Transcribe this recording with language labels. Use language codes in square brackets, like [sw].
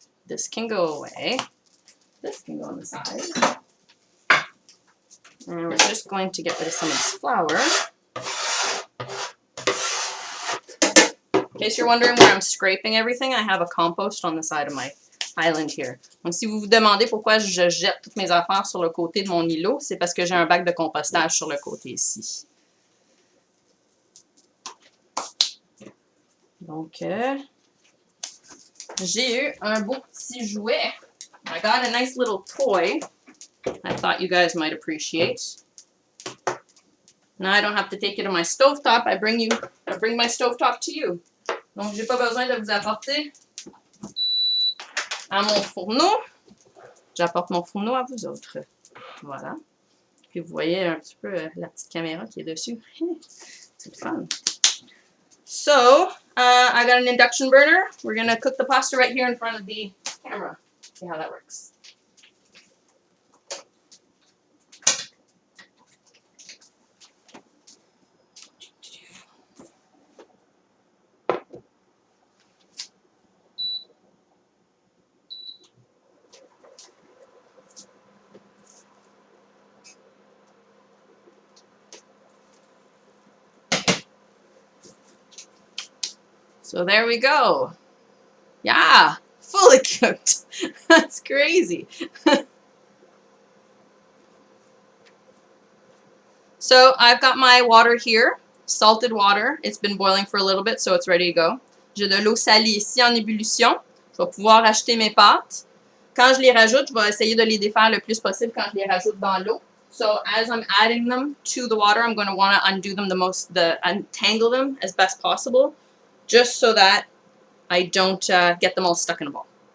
[en] This can go away. This can go on the side. And we're just going to get rid of some of this flour. In case you're wondering where I'm scraping everything, I have a compost on the side of my island here. [fr] Donc, si vous vous demandez pourquoi je jette toutes mes affaires sur le côté de mon îlot, c'est parce que j'ai un bac de compostage sur le côté ici. Donc, j'ai eu un beau petit jouet. [en] I got a nice little toy I thought you guys might appreciate. Now I don't have to take it to my stovetop. I bring my stovetop to you. [fr] Donc, j'ai pas besoin de vous apporter à mon fourneau. J'apporte mon fourneau à vous autres. Voilà. Puis vous voyez un petit peu la petite caméra qui est dessus. C'est fun. [en] So, I got an induction burner. We're going to cook the pasta right here in front of the camera. See how that works. So there we go. Yeah, fully cooked. That's crazy. So I've got my water here, salted water. It's been boiling for a little bit, so it's ready to go. [fr] J'ai de l'eau salée ici en ébullition. Je vais pouvoir ajouter mes pâtes. Quand je les rajoute, je vais essayer de les défaire le plus possible quand je les rajoute dans l'eau. [en] So as I'm adding them to the water, I'm going to want to undo them untangle them as best possible, just so that I don't get them all stuck in a ball.